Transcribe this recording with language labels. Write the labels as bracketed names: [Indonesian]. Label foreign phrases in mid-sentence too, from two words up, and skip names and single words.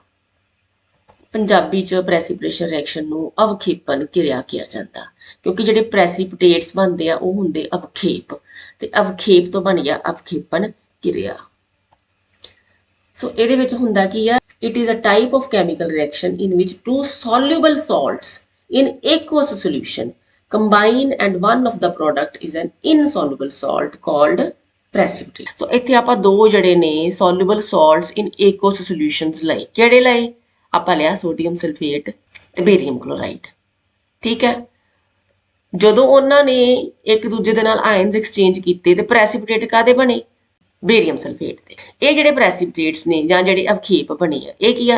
[Punjabi] ਪੰਜਾਬੀ 'ਚ [English] precipitation reaction [Punjabi] ਨੂੰ ਅਵਖੇਪਨ ਕਿਰਿਆ ਕਿਹਾ ਜਾਂਦਾ, ਕਿਉਂਕਿ ਜਿਹੜੇ ਪ੍ਰੈਸਿਪਿਟੇਟਸ ਬਣਦੇ ਆ ਉਹ ਹੁੰਦੇ ਅਵਖੇਪ, ਤੇ ਅਵਖੇਪ ਤੋਂ ਬਣ ਗਿਆ ਅਵਖੇਪਨ ਕਿਰਿਆ। ਸੋ ਇਹਦੇ ਵਿੱਚ ਹੁੰਦਾ ਕੀ ਆ, [English] it is a type of chemical reaction in which two soluble salts in aqueous solution combine and one of the product is an insoluble salt called precipitate। [Punjabi] so ਇੱਥੇ ਆਪਾਂ ਦੋ ਜਿਹੜੇ ਨੇ [English] soluble salts in aqueous solutions [Punjabi] ਲਏ। ਕਿਹੜੇ ਲਏ? ਆਪਾਂ ਲਿਆ [English] sodium sulfate [Punjabi] ਤੇ [English] barium chloride. [Punjabi] ਠੀਕ ਹੈ। ਜਦੋਂ ਉਹਨਾਂ ਨੇ ਇੱਕ ਦੂਜੇ ਦੇ ਨਾਲ [English] ions exchange [Punjabi] ਕੀਤੇ ਤੇ ਪ੍ਰੈਸਿਪਿਟੇਟ ਕਾਦੇ ਬਣੇ? [English] barium sulfate [Punjabi] ਦੇ। ਇਹ ਜਿਹੜੇ ਪ੍ਰੈਸਿਪਿਟੇਟਸ ਨੇ ਜਾਂ ਜਿਹੜੇ ਅਵਖੇਪ ਬਣੇ ਆ ਇਹ ਕੀ ਆ?